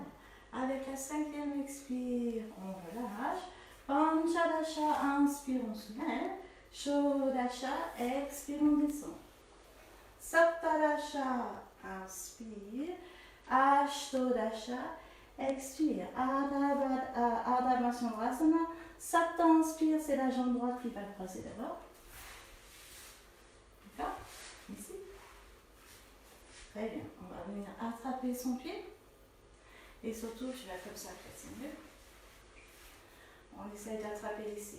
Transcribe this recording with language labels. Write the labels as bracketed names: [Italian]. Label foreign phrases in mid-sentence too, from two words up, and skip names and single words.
[French] Avec la cinquième expire, on relâche. Panchadasha, inspire, on soulève. Shodasha, expire, on descend. Saptadasha, inspire. Ashtodasha, expire. Ardha Matsyendrasana. [Sanskrit] Sapta, [French] inspire, c'est la jambe droite qui va croiser d'abord. D'accord? Ici. Très bien. On va venir attraper son pied. Et surtout, je vais comme ça, c'est mieux. On essaye d'attraper ici.